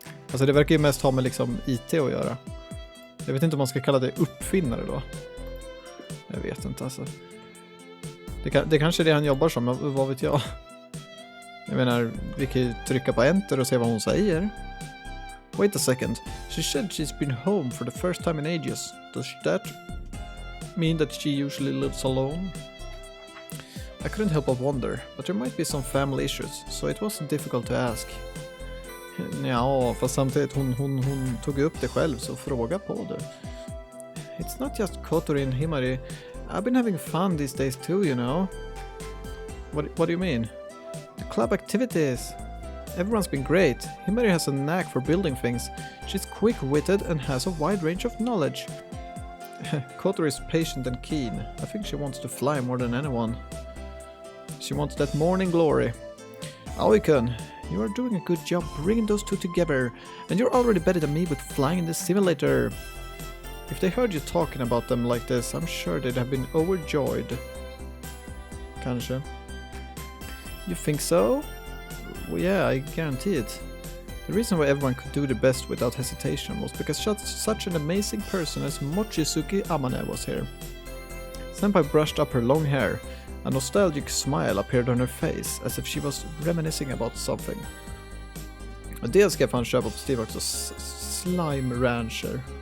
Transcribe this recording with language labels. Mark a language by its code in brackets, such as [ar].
[sv] Alltså det verkar ju mest ha med liksom IT att göra. Jag vet inte om man ska kalla det uppfinnare då. Jag vet inte alltså. Det kanske är det han jobbar som, vad vet jag. Jag menar, vi kan ju trycka på enter och se vad hon säger. [en] Wait a second. She said she's been home for the first time in ages. Does that mean that she usually lives alone? I couldn't help but wonder, but there might be some family issues, so it wasn't difficult to ask. [sv] Ja, fast samtidigt hon tog upp det själv, så fråga på det. [en] It's not just Kotori and Himari. I've been having fun these days too, you know. What do you mean? The club activities. Everyone's been great. Himari has a knack for building things. She's quick-witted and has a wide range of knowledge. Kotori is patient and keen. I think she wants to fly more than anyone. She wants that morning glory. Aoikun, you are doing a good job bringing those two together, and you're already better than me with flying in the simulator. If they heard you talking about them like this, I'm sure they'd have been overjoyed. [sv] Kanske. [en] You think so? Well, yeah, I guarantee it. The reason why everyone could do the best without hesitation was because such an amazing person as Mochizuki Amane was here. Senpai brushed up her long hair. A nostalgic smile appeared on her face, as if she was reminiscing about something. [sv] Och det ska jag fan köpa på Steam också. Slime Rancher.